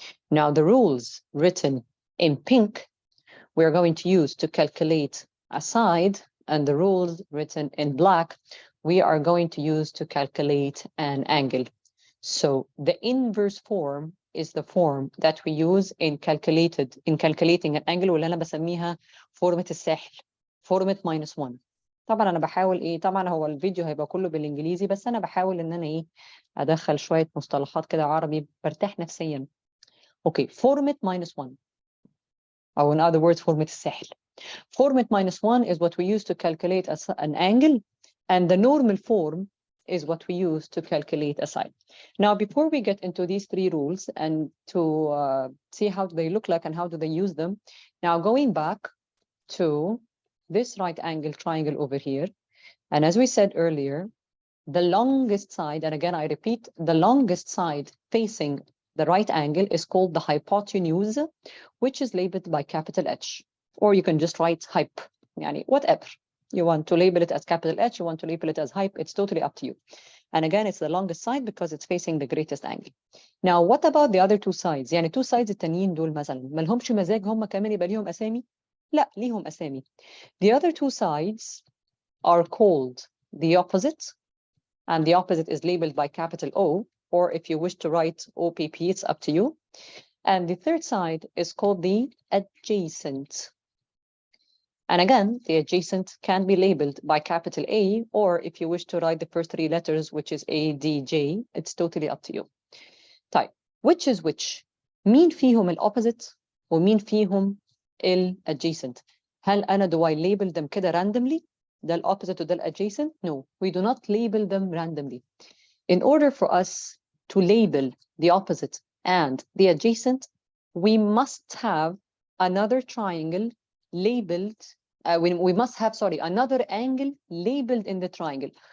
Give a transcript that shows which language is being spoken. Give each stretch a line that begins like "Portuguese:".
English: Now, the rules written in pink, we're going to use to calculate a side, and the rules written in black, we are going to use to calculate an angle. So the inverse form is the form that we use in calculating an angle,
Arabic: واللي أنا بسميها فورمة الساحل، فورمة -1. طبعا أنا بحاول طبعا هو الفيديو هيبقى كله بالإنجليزي، بس أنا بحاول إن أنا أدخل شوية مصطلحات كده عربي برتاح نفسيا. Okay, فورمة -1.
English: Or in other words,
Arabic: فورمة الساحل.
English: Format -1 is what we use to calculate an angle, and the normal form is what we use to calculate a side. Now, before we get into these three rules and to see how they look like and how do they use them, now going back to this right angle triangle over here, and as we said earlier, the longest side, and again I repeat, the longest side facing the right angle is called the hypotenuse, which is labeled by capital H. Or you can just write hype, yani whatever. You want to label it as capital H, you want to label it as hype, it's totally up to you. And again, it's the longest side because it's facing the greatest angle. Now, what about the other two sides?
Arabic: يعني
English: two sides
Arabic: التانيين دول مثلا ما لهمش مزاج هم كمان يبقى ليهم أسامي؟ لا، ليهم أسامي.
English: The other two sides are called the opposite, and the opposite is labeled by capital O, or if you wish to write OPP, it's up to you. And the third side is called the adjacent. And again, the adjacent can be labeled by capital A, or if you wish to write the first three letters, which is A, D, J, it's totally up to you. طيب, which is which?
Arabic: مين فيهم الopposite ومين فيهم adjacent? هل أنا
English: do I label them كده randomly?
Arabic: ده
English: opposite
Arabic: وده
English: adjacent? No, we do not label them randomly. In order for us to label the opposite and the adjacent, we must have another triangle labeled, we must have, another angle labeled in the triangle.